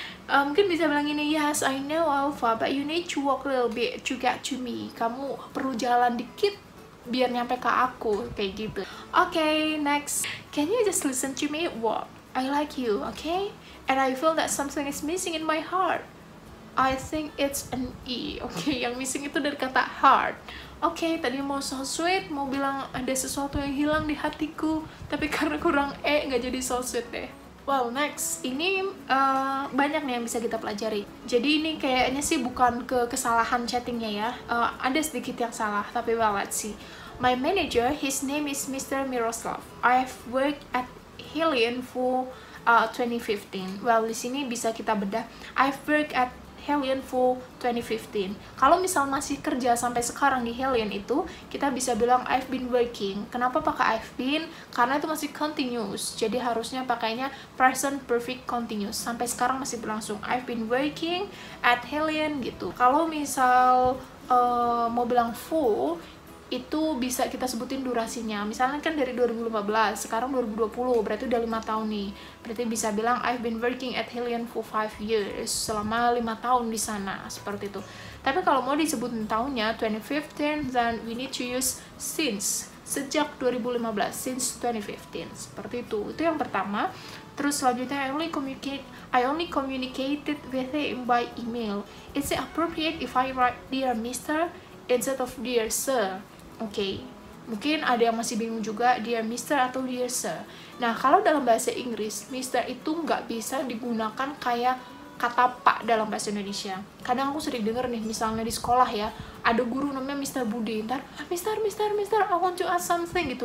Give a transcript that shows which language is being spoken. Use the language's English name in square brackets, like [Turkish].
[Indonesian] Mungkin bisa bilang ini, [English] yes, I know Alpha, but you need to walk a little bit to get to me. [Indonesian] Kamu perlu jalan dikit biar nyampe ke aku, kayak gitu. [English] Okay, next. Can you just listen to me? What? I like you, okay? And I feel that something is missing in my heart. I think it's an E, okay? [Indonesian] Yang missing itu dari kata heart. Okay, tadi mau so sweet, mau bilang ada sesuatu yang hilang di hatiku, tapi karena kurang E, nggak jadi so sweet deh. [English] Well, next. [Indonesian] Ini banyak nih yang bisa kita pelajari. Jadi ini kayaknya sih bukan kesalahan chattingnya ya. Ada sedikit yang salah, tapi well, [English] let's see. My manager, his name is Mr. Miroslav. I've worked at Helion for 2015. Well, [Indonesian] di sini bisa kita bedah. [English] I've worked at Helion for 2015. [Indonesian] Kalau misal masih kerja sampai sekarang di Helion itu, kita bisa bilang [English] I've been working. [Indonesian] Kenapa pakai I've been? Karena itu masih continuous. Jadi harusnya pakainya present perfect continuous. Sampai sekarang masih berlangsung. [English] I've been working at Helion gitu. [Indonesian] Kalau misal mau bilang full, itu bisa kita sebutin durasinya. Misalnya kan dari 2015, sekarang 2020, berarti udah 5 tahun nih. Berarti bisa bilang [English] I've been working at Helion for 5 years, [Indonesian] selama 5 tahun di sana, seperti itu. Tapi kalau mau disebutin tahunnya 2015, [English] then we need to use since, [Indonesian] sejak 2015, [English] since 2015, [Indonesian] seperti itu. Itu yang pertama. Terus selanjutnya [English] I only communicated with him by email. Is it appropriate if I write dear Mister instead of dear Sir? [Indonesian] Oke, mungkin ada yang masih bingung juga dear Mister atau dear Sir. Nah, kalau dalam bahasa Inggris, Mister itu nggak bisa digunakan kayak kata Pak dalam bahasa Indonesia. Kadang aku sering denger nih, misalnya di sekolah ya, ada guru namanya Mister Budi, ntar Mister, [English] I want to ask something [Indonesian] gitu.